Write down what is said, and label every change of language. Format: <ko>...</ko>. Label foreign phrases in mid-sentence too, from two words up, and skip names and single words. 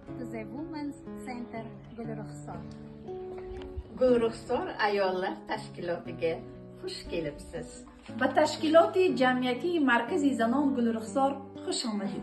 <en>the Women's Center Gulrukhsor.</en> <uz>Gulrukhsor ayollar tashkilotiga xush kelibsiz.</uz> <fa>به تشکیلات جمعیتی مرکز زنان گلرخسار خوش آمدید.</fa>